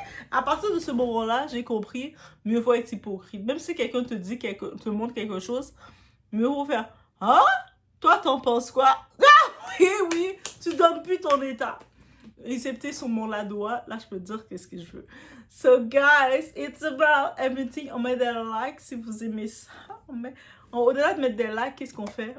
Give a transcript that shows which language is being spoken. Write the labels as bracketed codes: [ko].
[fr] À partir de ce moment-là, j'ai compris, mieux vaut être hypocrite. Même si quelqu'un te montre quelque chose, mieux vaut faire, hein? Toi, t'en penses quoi? Ah, oui, oui, tu donnes plus ton état. Excepté sur mon ladois, là, je peux dire qu'est-ce que je veux. [en] So, guys, it's about everything. [fr] On met des likes si vous aimez ça. Au-delà de mettre des likes, qu'est-ce qu'on fait?